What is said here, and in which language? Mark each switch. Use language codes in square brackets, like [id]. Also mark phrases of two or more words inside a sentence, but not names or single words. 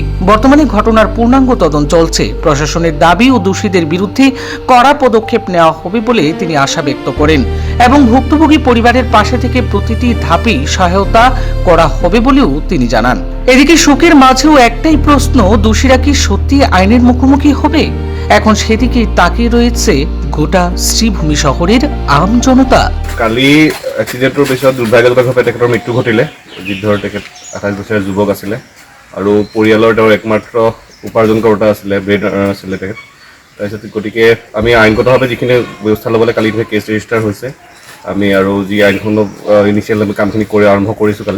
[bn] বর্তমানে ঘটনার পূর্ণাঙ্গ তদন্ত চলছে। প্রশাসনের দাবি ও দোষীদের বিরুদ্ধে কড়া পদক্ষেপ নেওয়া হবে বলে তিনি আশা ব্যক্ত করেন এবং ভুক্তভোগী পরিবারের পাশে থেকে প্রতিটি ধাপেই সহায়তা করা হবে বলেও তিনি জানান। এদিকে শোকের মাঝেও একটাই প্রশ্ন, দোষীরা কি সত্যি আইনের মুখোমুখি হবে? এখন সেদিকে তাকিয়ে রয়েছে গোটা শ্রীভূমি শহরের আম জনতা। [as] কালি এক্সিডেণ্টৰ পিছত দুৰ্ভাগ্যজনকভাৱে তেখেতৰ মৃত্যু ঘটিলে। অজিত ধৰ তেখেত 28 বছৰীয়া যুৱক আছিলে আৰু পৰিয়ালৰ তেওঁৰ একমাত্ৰ উপাৰ্জনকৰ্তা আছিলে, [en] bread earner [as] আছিলে তেখেত। তাৰপিছত গতিকে আমি আইনগতভাৱে যিখিনি ব্যৱস্থা ল'বলৈ কালি [en] case register [as] হৈছে, আমি আৰু যি আইনখনৰ ইনিচিয়েল আমি কামখিনি আৰম্ভ কৰিছোঁ কালি।